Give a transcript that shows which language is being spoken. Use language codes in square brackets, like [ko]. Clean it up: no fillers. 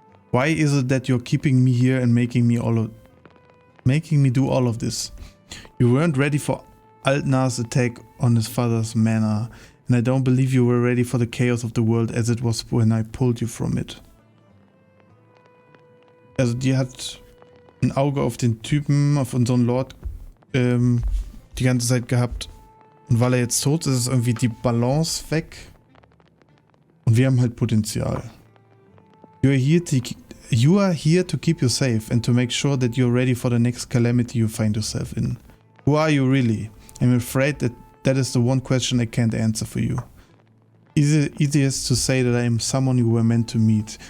[en] Why is it that you're keeping me here and making me do all of this? You weren't ready for Altnar's attack on his father's manor, and I don't believe you were ready for the chaos of the world as it was when I pulled you from it. [de] Also die hat ein Auge auf den Typen, auf unseren Lord die ganze Zeit gehabt. Und weil er jetzt tot ist, ist irgendwie die Balance weg. Und wir haben halt Potenzial. [en] You are here to keep you safe and to make sure that you're ready for the next calamity you find yourself in. Who are you really? I'm afraid that is the one question I can't answer for you. Easiest to say that I am someone you were meant to meet.